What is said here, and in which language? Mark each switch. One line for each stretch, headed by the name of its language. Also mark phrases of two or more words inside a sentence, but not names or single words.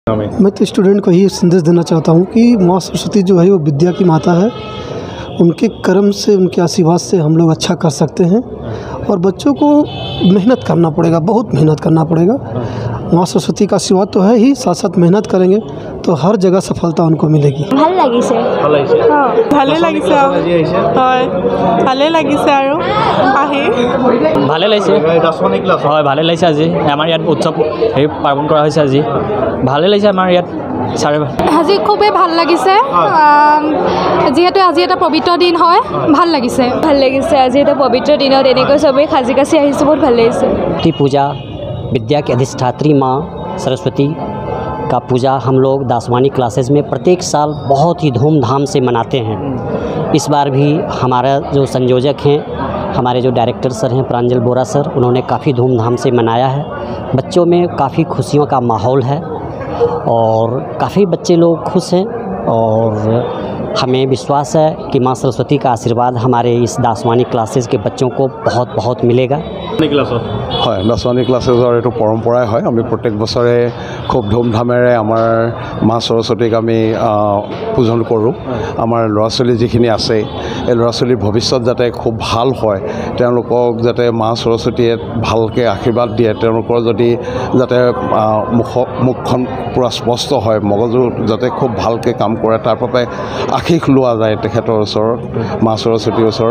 Hindi: मैं तो स्टूडेंट को ही संदेश देना चाहता हूँ कि माँ सरस्वती जो है वो विद्या की माता है। उनके कर्म से, उनके आशीर्वाद से हम लोग अच्छा कर सकते हैं और बच्चों को मेहनत करना पड़ेगा, बहुत मेहनत करना पड़ेगा। माँ सरस्वती का आशीर्वाद तो है ही, साथ साथ मेहनत करेंगे तो हर जगह सफलता उनको मिलेगी।
Assamese: ভাল লাগিছে ভালে লাগিছে হয় ভালে লাগিছে আৰু আহি ভালে লাগিছে হয় ভালে লাগিছে আজি আমাৰ ইয়াত উৎসৱ হেৰি পালন কৰা হৈছে আজি ভালে লাগিছে আমাৰ ইয়াত চাৰে আজি খুবেই ভাল লাগিছে যেহেতু আজি এটা পবিত্ৰ দিন হয় ভাল লাগিছে আজি এটা পবিত্ৰ দিনত এনেকৈ সবে সাজি কাছি আহিছে বহুত ভাল লাগিছে
Hindi: पूजा विद्या की अधिष्ठात्री माँ सरस्वती का पूजा हम लोग दासवानी क्लासेस में प्रत्येक साल बहुत ही धूमधाम से मनाते हैं। इस बार भी हमारा जो संयोजक हैं, हमारे जो डायरेक्टर सर हैं प्रांजल बोरा सर, उन्होंने काफ़ी धूमधाम से मनाया है। बच्चों में काफ़ी खुशियों का माहौल है और काफ़ी बच्चे लोग खुश हैं और हमें विश्वास है कि माँ सरस्वती का आशीर्वाद हमारे इस दासवानी क्लासेस के बच्चों को बहुत बहुत मिलेगा।
Assamese: হয় দাসৱানী ক্লাছেছৰ এইটো পৰম্পৰাই হয়। আমি প্ৰত্যেক বছৰে খুব ধুমধামেৰে আমাৰ মা সৰস্বতীক আমি পূজন কৰোঁ। আমাৰ ল'ৰা ছোৱালী যিখিনি আছে এই ল'ৰা ছোৱালীৰ ভৱিষ্যত যাতে খুব ভাল হয়, তেওঁলোকক যাতে মা সৰস্বতীয়ে ভালকৈ আশীৰ্বাদ দিয়ে, তেওঁলোকৰ যদি যাতে মুখখন পূৰা স্পষ্ট হয়, মগজু যাতে খুব ভালকৈ কাম কৰে, তাৰ বাবে আশীষ লোৱা যায় তেখেতৰ ওচৰত, মা সৰস্বতীৰ ওচৰত।